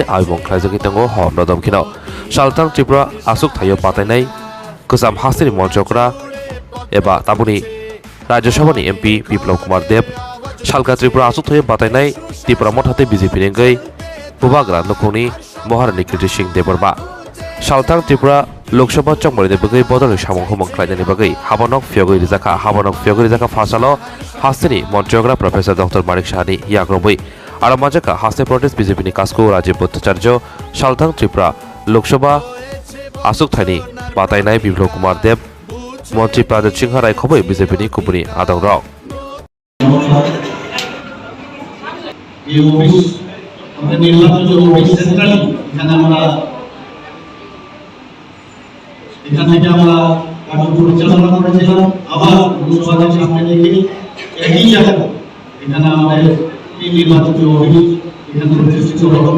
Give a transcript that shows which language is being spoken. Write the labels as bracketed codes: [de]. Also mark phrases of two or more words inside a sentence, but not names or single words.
[trp] Aibong Khlaijagi Tango Hom Nodom Kino Shalthang Tripura Asuk Thayo Patainai Kusam Hastini Monchokra Eba Tabuni Rajya Sabhani MP Biplop Kumar Deb Shalka Tripura Asuk Thayo Patainai Tripura Mothate BJP Nengai Pubagra Nokoni Moharani Kriti Singh Deborma Shalthang Tripura Lok Sabha Chongmari Debagai Bodor Samong Humong Khlaijani Bagai Habanok Fyogoi Rizaka Fasalo Hastini Monchogra Professor Dr. Manik Shahani Yagroboi Aramajaka Haste Protest BJP ni Kasko Rajiv Bhattacharya Shalthang Tripura Lok Sabha Asuk Thani Patainai Biplop Kumar Deb Montri Pradeep Singh Rai Khoboi BJP ni Kupuni Adang Rao [bn] আমাদের নির্বাচন অফিস সেন্ট্রাল এখান থেকে আমরা কার্য পরিচালনা করেছিলাম। আবার লোকসভার সামনে রেখে একই জায়গায় এখানে আমাদের এই নির্বাচন অফিস এখানে প্রতিষ্ঠিত হবে